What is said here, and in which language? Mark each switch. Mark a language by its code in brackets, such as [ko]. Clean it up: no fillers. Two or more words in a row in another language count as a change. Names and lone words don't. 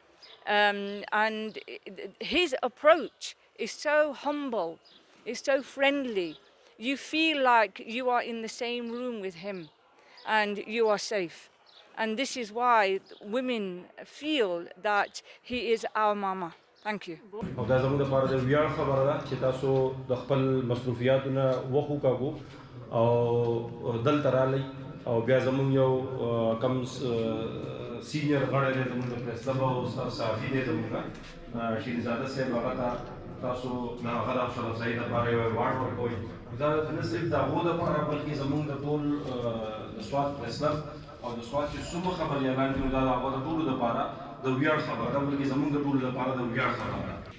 [en] And his approach is so humble, is so friendly. You feel like you are in the same room with him and you are safe. And this is why women feel that he is our mama. Thank you. [ps] او دا زموږ لپاره د ویاړ خبره ده چې تاسو د خپل مصروفیاتونه وخت وکاږو او دلته رالی او بیا زموږ یو کم سینیر غړی دی زموږ د [en] press club [ps] او صحافي دی زموږ شیرین زاده صاحب هغه ته تاسو د هغه د حوصله افزایي لپاره یو ایوارډ ورکوئ دا نه صرف د هغو دپاره بلکې زموږ د ټول د سوات [en] press club [ps] او د سوات چې څومره خبریالان دي نو دا د هغو د ټولو دپاره د ویاړ خبره ده بلکې زموږ د ټولو لپاره د ویاړ خبره ده.